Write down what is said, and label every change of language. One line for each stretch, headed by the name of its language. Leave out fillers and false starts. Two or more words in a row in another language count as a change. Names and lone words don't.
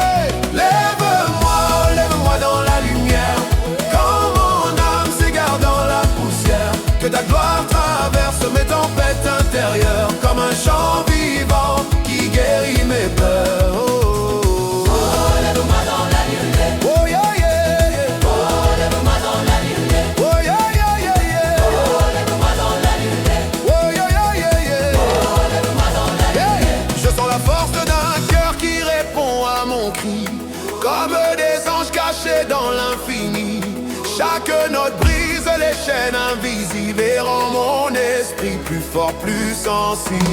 French: Lève-moi, lève-moi dans la lumière, quand mon âme s'égare dans la poussière. Que ta gloire traverse mes tempêtes intérieures, comme un chant vivant qui guérit mes peurs. Oh, lève-moi dans la lumière.
English: Oh yeah, yeah, yeah.
French: Oh, lève-moi dans la lumière.
English: Oh yeah, yeah, yeah, yeah.
French: Oh, lève-moi dans la lumière.
English: Oh yeah, yeah, yeah, yeah.
French: Oh, lève-moi dans la lumière. Je sens la force d'un cœur qui répond à mon cri, comme des anges cachés dans l'infini. Chaque note brise les chaînes invisibles et rend mon esprit plus fort, plus sensible.